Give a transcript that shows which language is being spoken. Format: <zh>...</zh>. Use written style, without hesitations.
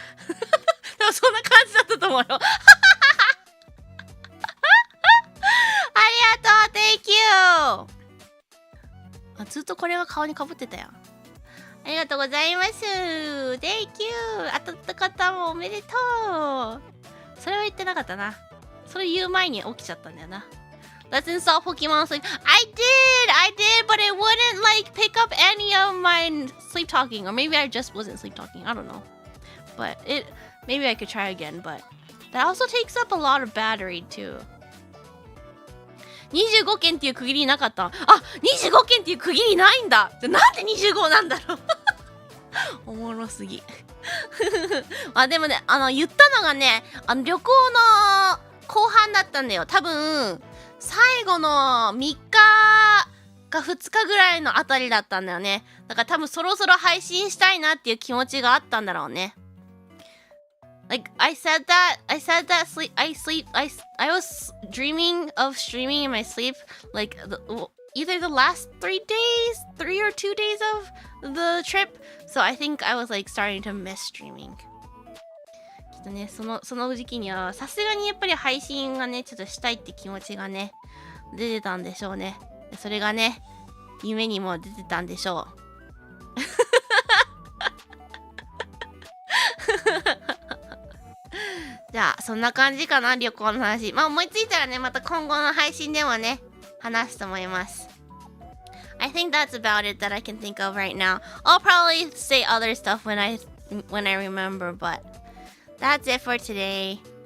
<en>Thank you</en> <ja>でもそんな感じだったと思うよありがとう Thank you あ、ずっとこれが顔にかぶってたよ。ありがとうございます。</ja> <en>Thank you</en> <ja>当たった方もおめでとう。それは言ってなかったな。それ言う前に起きちゃったんだよな。</ja> <en>Let's install Pokemon Sleep. I did, but it wouldn't like pick up any of my sleep talking, or maybe I just wasn't sleep talking. I don't know. But maybe I could try again. But that also takes up a lot of battery too.</en> <ja>25件っていう区切りなかった。あ、25件っていう区切りないんだ。なんで25なんだろうおもろすぎあ、でもね、言ったのがね、旅行の後半だったんだよ。多分最後の3日か2日ぐらいのあたりだったんだよね。だから多分そろそろ配信したいなっていう気持ちがあったんだろうね。</ja> <en>Like I said that I was dreaming of streaming in my sleep like either the last 3 or 2 days of the trip. So I think I was like starting to miss streaming.</en> <ja>きっとね、その時期にはさすがにやっぱり配信がねちょっとしたいって気持ちがね出てたんでしょうね。それがね夢にも出てたんでしょうじゃあそんな感じかな、旅行の話。まあ思いついたらねまた今後の配信でもね話すと思います。</ja> <en>I think that's about it that I can think of right now. I'll probably say other stuff when I remember, but that's it for today.</en>